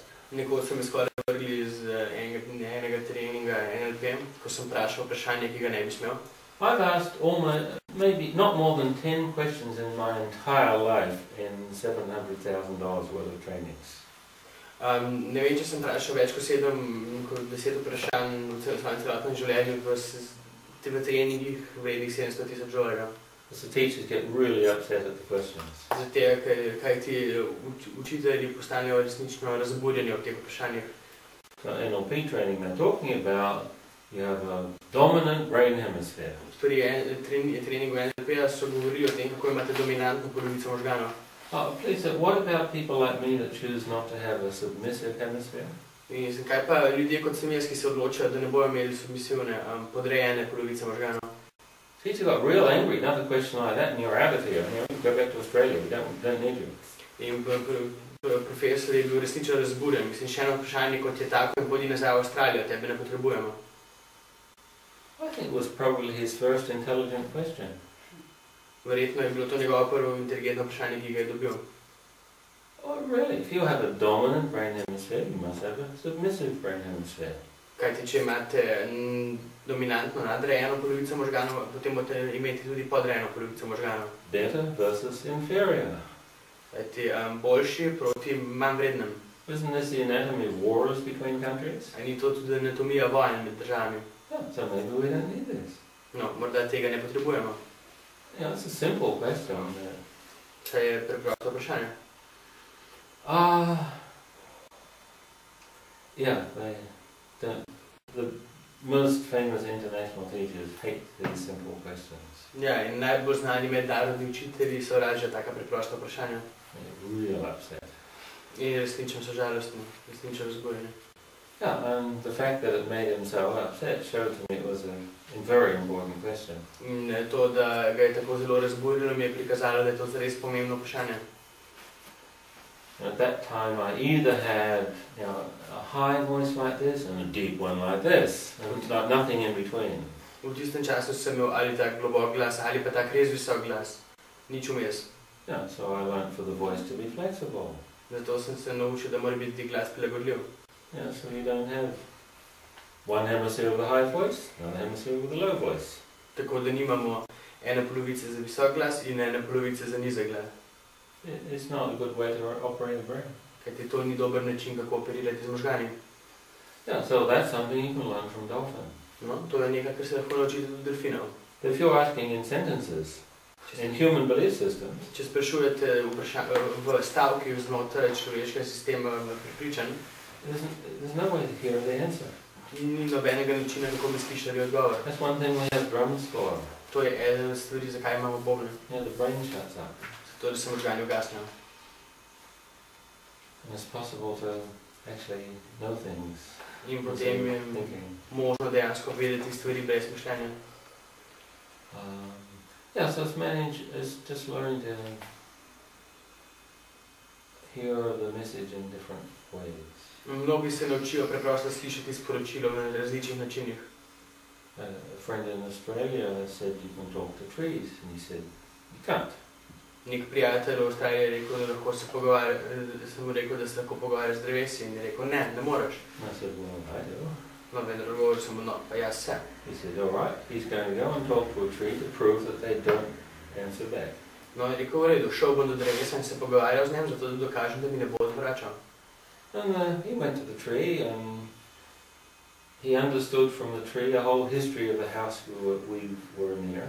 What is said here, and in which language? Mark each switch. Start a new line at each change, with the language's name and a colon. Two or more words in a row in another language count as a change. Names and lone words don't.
Slovenian: Nekoč so me skoraj vrgli iz enega treninga NLP, ko sem vprašal vprašanje, ki ga ne bi smel.
English: I've asked maybe not more than 10 questions in my entire life in $700,000 worth of trainings.
Slovenian: Ne vem, če sem vprašal več kot 10 vprašanj v svojem celotnem življenju v treningih vrednih $700,000.
English: The teachers get really upset at the questions.
Slovenian: Zato, kaj ti učitelji postanejo resnično razburjeni ob teh vprašanjih.
English: So NLP training they're talking about, you have a dominant brain hemisphere.
Slovenian: Pri treningu NLP-ja so govorili o tem, kako imate dominantno polovico možganov.
English: Oh, please, what about people like me that choose not to have a submissive hemisphere?
Slovenian: In kaj pa ljudje kot sem jaz, ki se odločajo, da ne bojo imeli submisivne, podrejene polovice možganov?
English: Teacher got real angry, another question like that, and you're out of here. You know, go back to Australia, we don't need you.
Slovenian: In profesor je bil resnično razburjen. Mislim, še eno vprašanje, kot je tako, in podi nazaj v Avstralijo, tebe ne potrebujemo.
English: I think it was probably his first intelligent question.
Slovenian: Verjetno je bilo to njegovo prvo inteligentno vprašanje, ki ga je dobil.
English: Oh, really? If you have a dominant brain hemisphere, you must have a submissive brain hemisphere.
Slovenian: Kajti, če imate dominantno nadrejeno polovico možganov, potem boste imeti tudi podrejeno polovico možganov.
English: Better versus inferior.
Slovenian: Kajti, biti boljši proti manj vrednem.
English: Isn't this the anatomy of wars between countries?
Slovenian: A ni to tudi anatomija vojn med državami?
English: Yeah, so maybe we don't need this.
Slovenian: No, morda tega ne potrebujemo.
English: Yeah, it's a simple question.
Slovenian: Saj je preprosto vprašanje.
English: Yeah, the most famous international teachers hate these simple questions.
Slovenian: Ja, in najbolj znani mednarodni učitelji so raje taka preprosta vprašanja.
English: Real upset.
Slovenian: In resnično so žalostni, resnično razbojeni.
English: Yeah, and the fact that it made him so upset showed to me it was a very important question.
Slovenian: In to, da ga je tako zelo razburilo, mi je prikazalo, da je to zares pomembno vprašanje.
English: At that time I either had, a high voice like this and a deep one like this, and nothing in between.
Slovenian: V tistem času sem imel ali tak globok glas, ali pa tak res visok glas. Nič vmes.
English: Yeah, so I learned for the voice to be flexible.
Slovenian: Zato sem se naučil, da mora biti glas prilagodljiv.
English: Yeah, so you don't have one hemisphere with a high voice, another hemisphere with a low voice.
Slovenian: Tako da nimamo ene polovice za visok glas in ene polovice za nizek glas.
English: It's not a good way to operate a brain.
Slovenian: Kajti to ni dober način, kako operirati z možgani.
English: Yeah, so that's something you can learn from Dolphin.
Slovenian: No, to je nekaj, kar se lahko naučite od delfinov.
English: If you're asking in sentences, in human belief systems,
Slovenian: če sprašujete v stavki znotraj človeškega sistema prepričanj,
English: there's no way to hear the answer.
Slovenian: Ni nobenega načina, kako bi slišali odgovor.
English: That's one thing we have drums for.
Slovenian: To je ena stvari, zakaj imamo bobne.
English: Yeah, the brain shuts up.
Slovenian: Zato, da se možgani ugasnejo.
English: And it's possible to actually know things.
Slovenian: In potem je možno dejansko vedeti stvari brez mišljenja.
English: Yeah, so it's just learning to hear the message in different ways.
Slovenian: Mnogi se naučijo preprosto slišati sporočilo na različnih načinih.
English: A friend in Australia said you can talk to trees, and he said you can't.
Slovenian: Nek prijatelj v Avstraliji je rekel, da lahko se pogovarja, sem mu rekel, da se lahko pogovarja z drevesi, in je rekel, ne moreš.
English: I said, well, I do.
Slovenian: No, vendar odgovoril sem mu, no, pa jaz se.
English: He said, all right, he's going to go and talk to a tree to prove that they don't answer back.
Slovenian: No, je rekel, v redu, šel bom do drevesa in se pogovarjal z njem, zato da dokažem, da mi ne bo odvračal.
English: And he went to the tree and he understood from the tree the whole history of the house we were near.